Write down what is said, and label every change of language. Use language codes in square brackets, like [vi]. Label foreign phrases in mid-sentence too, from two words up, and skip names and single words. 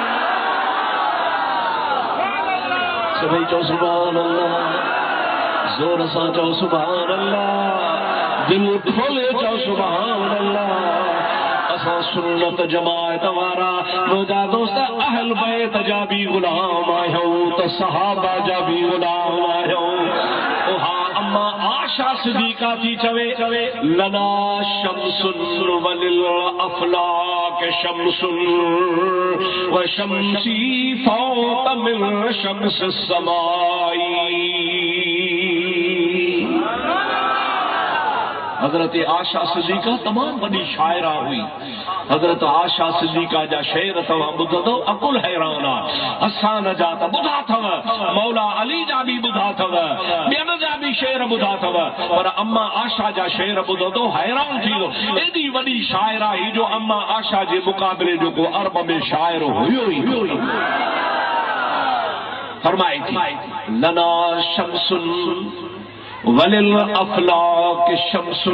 [sd] सभई चओ [ar] سبحان الله, [sd] ज़ोर सां चओ [ar] سبحان الله, [sd] दिल खोले चओ [ar] سبحان الله. [sd] असां सुन्नत जमात वारा मुंहिंजा दोस्त अहल बैत जा बि गुलाम आहियूं, त सहाबा जा बि गुलाम आहियूं। ओहा अम्मा आशा सिद्दीक़ा थी चवे, [ar] لنا شمس وللأفلاك شمس وشمسي فوق من شمس السماء. [sd] हजरत आशा सिद्दीक़ा तमाम वॾी शाइरा हुई। हजरत आशा सिद्दीक़ा जा शेर तव्हां ॿुधंदो अकुल हैरान आहे। हसन जा त ॿुधा अथव, मौला अली जा बि ॿुधा अथव, ॿियनि जा बि शेर ॿुधा अथव, पर अम्मा आशा जा शेर ॿुधंदो हैरान थींदो। एॾी वॾी शाइरा ही जो अम्मा आशा जे मुक़ाबले जो को अरब में शाइर हुयो ई फरमाई थी, [ar] لنا شمس وللأفلاك شمس.